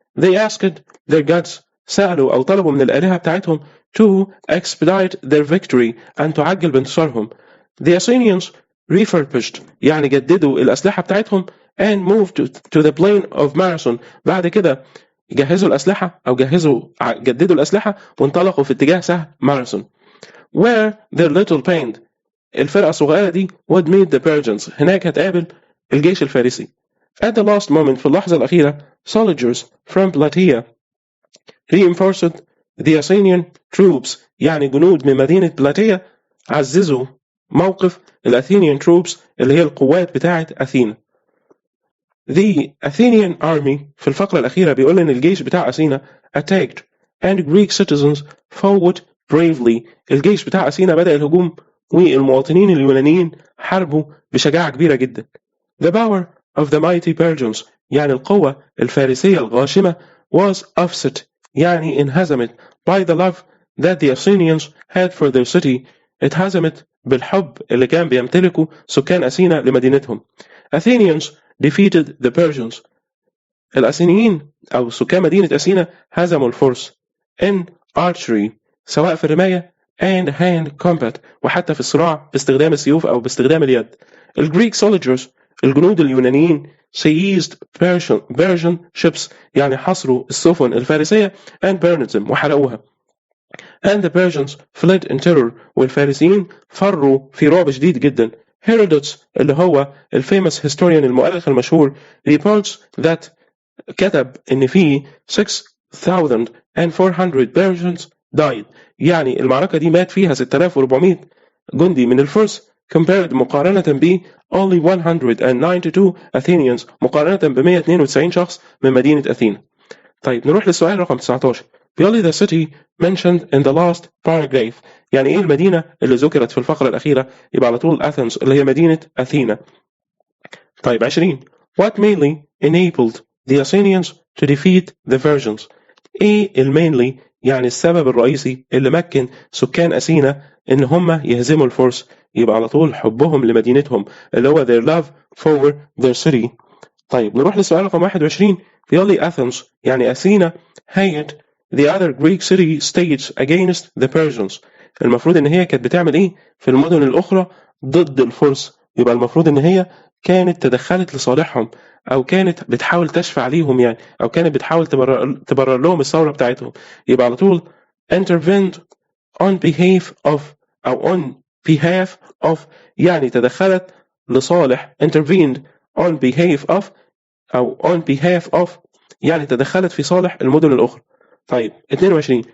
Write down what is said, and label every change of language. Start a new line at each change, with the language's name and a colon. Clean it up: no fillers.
English: They asked their gods
Arabic: سألوا أو طلبوا من الآلهة بتاعتهم
English: to expedite their victory
Arabic: أن تعجل بانتصارهم.
English: The Athenians refurbished
Arabic: يعني جددوا الأسلحة بتاعتهم
English: and moved to the plain of Marathon
Arabic: بعد كده جهزوا الأسلحة أو جددوا الأسلحة وانطلقوا في اتجاه سهل ماراثون
English: where their little band
Arabic: الفرقة الصغيرة دي
English: would meet the Persians.
Arabic: هناك هتقابل الجيش الفارسي.
English: At the last moment
Arabic: في اللحظة الأخيرة
English: soldiers from Plataea reinforced the Athenian troops.
Arabic: يعني جنود من مدينة بلاتيا عززوا موقف الأثينيان troops اللي هي القوات بتاعة أثينا.
English: The Athenian army
Arabic: في الفقرة الأخيرة بيقول إن الجيش بتاع أثينا
English: attacked and Greek citizens fought bravely.
Arabic: الجيش بتاع أثينا بدأ الهجوم والمواطنين اليونانيين حاربوا بشجاعة كبيرة جدا.
English: The power of the mighty Persians
Arabic: يعني القوة الفارسية الغاشمة
English: was offset
Arabic: يعني انهزمت
English: by the love that the Athenians had for their city.
Arabic: اتهزمت بالحب اللي كان بيمتلكه سكان أثينا لمدينتهم.
English: Athenians defeated the Persians.
Arabic: الأثينيين أو سكان مدينة أثينا هزموا الفرس
English: in archery
Arabic: سواء في الرماية
English: and hand combat
Arabic: وحتى في الصراع باستخدام السيوف أو باستخدام اليد. الجريك soldiers الجنود اليونانيين
English: seized Persian ships
Arabic: يعني حصروا السفن الفارسية
English: and burned them
Arabic: وحرقوها.
English: And the Persians fled in terror
Arabic: والفارسيين فروا في رعب شديد جدا. Herodotus اللي هو الفيموس historian المؤرخ المشهور
English: reports that
Arabic: كتب إن في 6,400
English: Persians died.
Arabic: يعني المعركة دي مات فيها 6,400 جندي من الفرس compared مقارنة ب
English: only 192 Athenians
Arabic: مقارنة ب 192 شخص من مدينة أثينا. طيب نروح للسؤال رقم 19. بيقول لي
English: the city mentioned in the last paragraph.
Arabic: يعني إيه المدينة اللي ذكرت في الفقرة الأخيرة؟ يبقى على طول Athens اللي هي مدينة أثينا. طيب 20.
English: What mainly enabled the Athenians to defeat the Persians.
Arabic: إيه المينلي يعني السبب الرئيسي اللي مكن سكان أثينا إن هم يهزموا الفرس؟ يبقى على طول حبهم لمدينتهم اللي هو
English: their love for their city.
Arabic: طيب نروح للسؤال رقم 21. بيقول لي
English: Athens
Arabic: يعني أثينا
English: hated the other Greek city states against the Persians.
Arabic: المفروض إن هي كانت بتعمل إيه في المدن الأخرى ضد الفرس؟ يبقى المفروض إن هي كانت تدخلت لصالحهم أو كانت بتحاول تشفع ليهم يعني أو كانت بتحاول تبرر لهم الثورة بتاعتهم.
English: يبقى على طول intervened on behalf of أو on behalf of
Arabic: يعني تدخلت لصالح
English: intervened on behalf of أو on behalf of
Arabic: يعني تدخلت في صالح المدن الأخرى. طيب 22.